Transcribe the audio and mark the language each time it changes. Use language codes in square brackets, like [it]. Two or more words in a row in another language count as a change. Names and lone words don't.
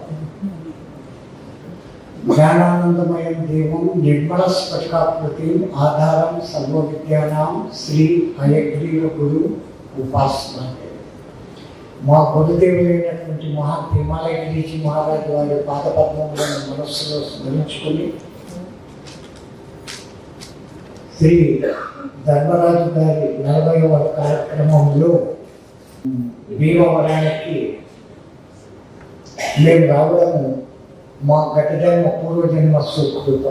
[sa] ज्ञानानंदमयं देवं निर्मल स्फटिकाकृतिं आधारं सर्वविद्यानां श्री हयग्रीव गुरु उपासमते. [te] మా గురుదేవులైనటువంటి మహా హిమాలయగిరి మహారాజు వారి పాదపద్మములను మనస్సులో స్మరించుకుని శ్రీ ధర్మరాజు గారి 40వ కార్యక్రమంలో భీమవరానికి మేము రావడము మా గతజన్మ పూర్వజన్మ సుకృతం.